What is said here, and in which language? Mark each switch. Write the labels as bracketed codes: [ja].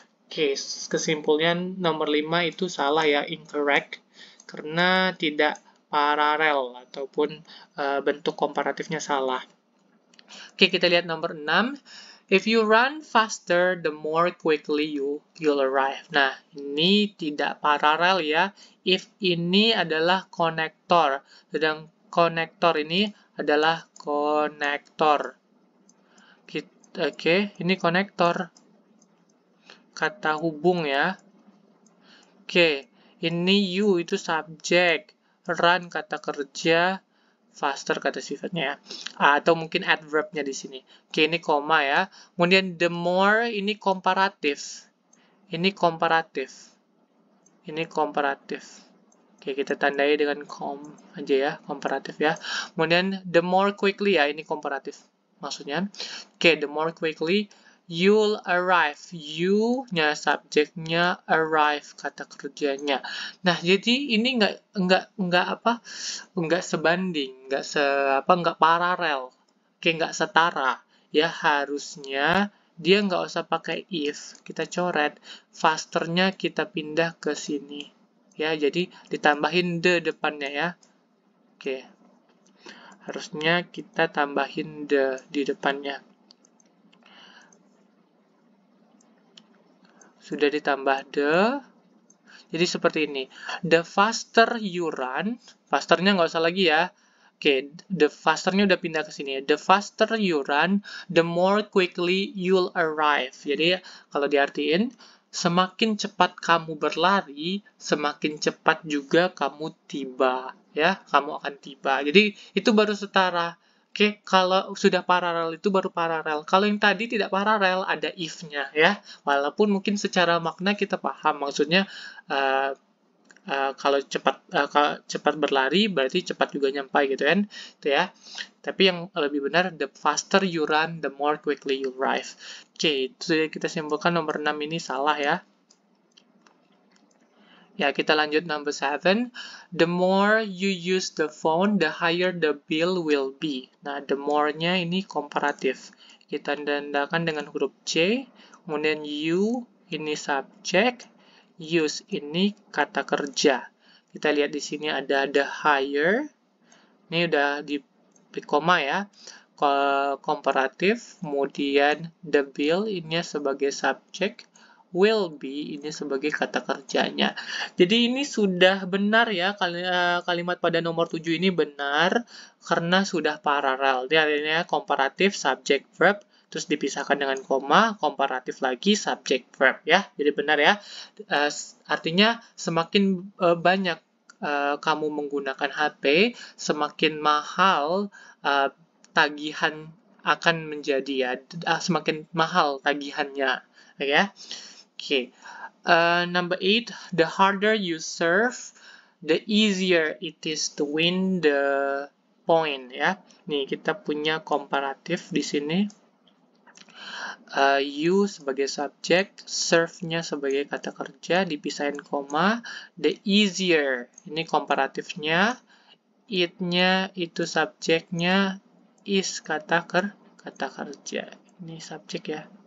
[id] Oke, kesimpulannya nomor 5 itu salah ya, incorrect, karena tidak paralel ataupun bentuk komparatifnya salah. Oke, kita lihat nomor 6. [en] If you run faster, the more quickly you'll arrive. [id] Nah, ini tidak paralel ya. If ini adalah konektor, sedang konektor ini adalah konektor. Oke, ini konektor. Kata hubung ya. Oke, ini you itu subjek. Run kata kerja. Faster kata sifatnya ya. Atau mungkin adverbnya di sini. Oke, ini koma ya. Kemudian the more ini komparatif. Ini komparatif. Ini komparatif. Oke, kita tandai dengan kom aja ya, komparatif ya. Kemudian the more quickly ya, ini komparatif maksudnya. [en] Oke, the more quickly you'll arrive. [id] You-nya subjeknya, arrive kata kerjanya. Nah, jadi ini nggak sebanding, nggak paralel, nggak setara. Ya harusnya dia nggak usah pakai if, kita coret, fasternya kita pindah ke sini. Ya, jadi ditambahin the depannya ya. Oke. Harusnya kita tambahin the di depannya. Sudah ditambah the. Jadi seperti ini. [en] The faster you run, [id] fasternya nggak usah lagi ya. Oke, the fasternya udah pindah ke sini. [en] The faster you run, the more quickly you'll arrive. [id] Jadi kalau diartiin, semakin cepat kamu berlari, semakin cepat juga kamu tiba. Ya, kamu akan tiba. Jadi itu baru setara. Oke, kalau sudah paralel itu baru paralel. Kalau yang tadi tidak paralel, ada if-nya ya. Walaupun mungkin secara makna kita paham, maksudnya kalau cepat berlari berarti cepat juga nyampai gitu kan, itu ya. Tapi yang lebih benar, [en] the faster you run, the more quickly you arrive. [id] Oke, itu kita simpulkan nomor 6 ini salah ya. Ya, kita lanjut number 7. [en] The more you use the phone, the higher the bill will be. [id] Nah, the more-nya ini komparatif. Kita tandakan dengan huruf C, kemudian you ini subjek, use ini kata kerja. Kita lihat di sini ada the higher. Ini udah di koma ya. Komparatif, kemudian the bill ini sebagai subjek, will be ini sebagai kata kerjanya. Jadi ini sudah benar ya, kalimat pada nomor 7 ini benar karena sudah paralel. Dia artinya komparatif, subject, verb, terus dipisahkan dengan koma, komparatif lagi, subject, verb ya. Jadi benar ya. Artinya semakin banyak kamu menggunakan HP, semakin mahal tagihan akan menjadi ya, semakin mahal tagihannya ya. [en] Okay. Number 8, the harder you serve, the easier it is to win the point ya. [id] Nih kita punya komparatif di sini. You sebagai subjek, serve-nya sebagai kata kerja, dipisahin koma, the easier ini komparatifnya, it-nya itu subjeknya, is kata kerja. Ini subjek ya.